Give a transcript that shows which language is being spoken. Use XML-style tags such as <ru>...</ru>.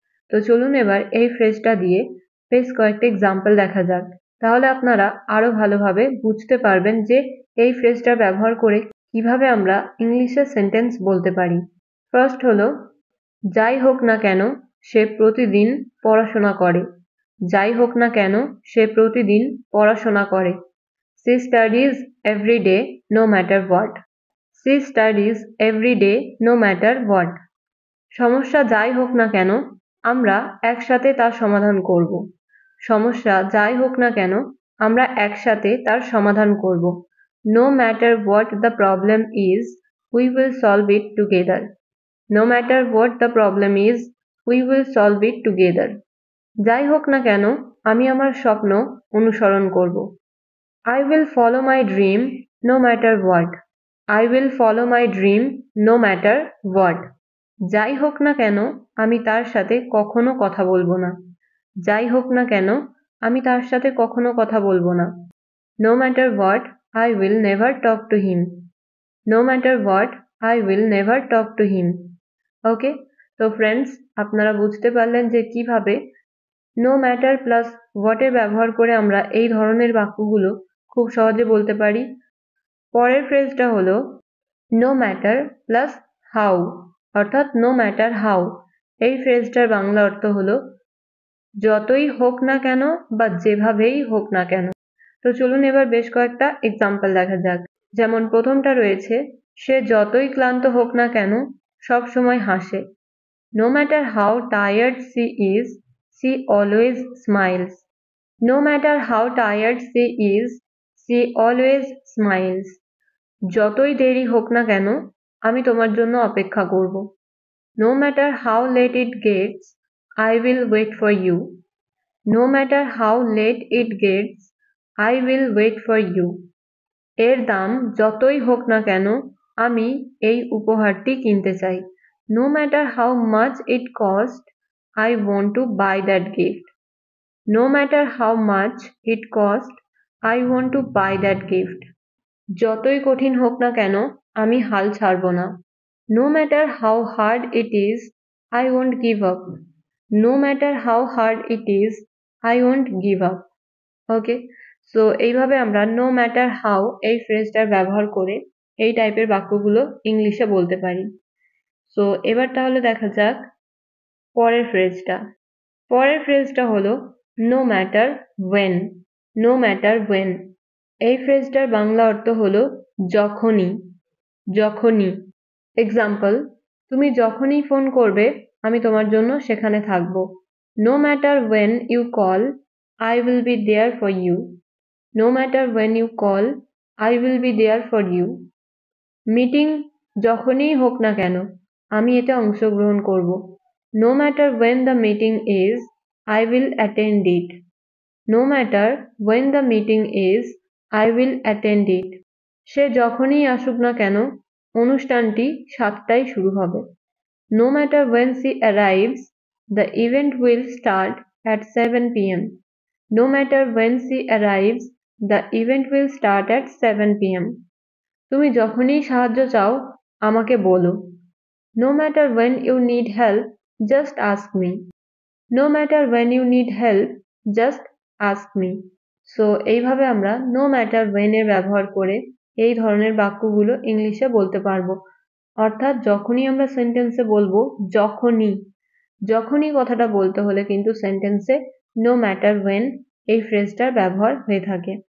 <bn>তো চলুন এবার এই ফ্রেজটা দিয়ে বেশ কয়েকটা এক্সাম্পল দেখা যাক, তাহলে আপনারা আরো ভালোভাবে বুঝতে পারবেন যে এই ফ্রেজটা ব্যবহার করে কিভাবে আমরা ইংলিশে সেন্টেন্স বলতে পারি। ফার্স্ট হলো যাই হোক না কেন সে প্রতিদিন পড়াশোনা করে। যাই হোক না কেন সে প্রতিদিন পড়াশোনা করে।</bn> <en>She studies every day no matter what. She studies every day no matter what.</en> <bn>সমস্যা যাই হোক না কেন আমরা একসাথে তার সমাধান করব। সমস্যা যাই হোক না কেন আমরা একসাথে তার সমাধান করব।</bn> <en>No matter what the problem is, we will solve it together. No matter what the problem is, we will solve it together.</en> <bn>যাই হোক না কেন আমি আমার স্বপ্ন অনুসরণ করব।</bn> <en>I will follow my dream no matter what. I will follow my dream no matter what.</en> <bn>যাই হোক না কেন আমি তার সাথে কখনো কথা বলবো না। যাই হোক না কেন আমি তার সাথে কখনো কথা বলবো না।</bn> <en>No matter what, I will never talk to him. No matter what, I will never talk to him.</en> <bn>ওকে, তো ফ্রেন্ডস আপনারা বুঝতে পারলেন যে কিভাবে নো ম্যাটার প্লাস হোয়াটের ব্যবহার করে আমরা এই ধরনের বাক্যগুলো খুব সহজে বলতে পারি। পরের ফ্রেজটা হলো নো ম্যাটার প্লাস হাউ, অর্থাৎ নো ম্যাটার হাউ। এই ফ্রেজটার বাংলা অর্থ হলো যতই হোক না কেন বা যেভাবেই হোক না কেন। তো চলুন এবার বেশ কয়েকটা এক্সাম্পল দেখা যাক। যেমন প্রথমটা রয়েছে সে যতই ক্লান্ত হোক না কেন সব সময় হাসে।</bn> <en>No matter how tired she is, she always smiles. No matter how tired she is, she always smiles.</en> <bn>যতই দেরি হোক না কেন আমি তোমার জন্য অপেক্ষা করব।</bn> <en>No matter how late it gets, I will wait for you. No matter how late it gets, I will wait for you.</en> <bn>এর দাম যতই হোক না কেন আমি এই উপহারটি কিনতে চাই।</bn> <en>No matter how much it costs, I want to buy that gift. No matter how much it costs, I want to buy that gift.</en> <bn>যতই কঠিন হোক না কেন আমি হাল ছাড়ব না।</bn> <en>No matter how hard it is, I won't give up. No matter how hard it is, I won't give up.</en> <bn>Okay, so এইভাবে আমরা নো ম্যাটার হাউ এই ফ্রেজটার ব্যবহার করে এই টাইপের বাক্যগুলো ইংলিশে বলতে পারি। সো এবার তাহলে দেখা যাক পরের ফ্রেজটা। পরের ফ্রেজটা হলো no matter when. No matter when এই ফ্রেজটার বাংলা অর্থ হলো যখনই। যখনই। এক্সাম্পল, তুমি যখনই ফোন করবে আমি তোমার জন্য সেখানে থাকবো।</bn> <en>No matter when you call, I will be there for you. No matter when you call, I will be there for you.</en> <bn>Meeting যখনই হোক না কেন আমি এতে অংশগ্রহণ করব।</bn> <en>No matter when the meeting is, I will attend it. No matter when the meeting is, I will attend it.</en> <bn>সে যখনই আসুক না কেন অনুষ্ঠানটি 7টায় শুরু হবে।</bn> <en>No matter when she arrives, the event will start at 7 p.m. No matter when she arrives, the event will start at 7 p.m.</en> <bn>তুমি যখনই সাহায্য চাও আমাকে বলো।</bn> <en>No matter when you need help, just ask me. No matter when you need help, just ask me.</en> <bn>So এইভাবে আমরা no matter when এর ব্যবহার করে এই ধরনের বাক্যগুলো ইংলিশে বলতে পারবো। অর্থাৎ যখনই আমরা সেন্টেন্সে বলবো যখনই, যখনই কথাটা বলতে হলে কিন্তু সেন্টেন্সে নো ম্যাটার ওয়েন এই ফ্রেজটার ব্যবহার হয়ে থাকে।</bn>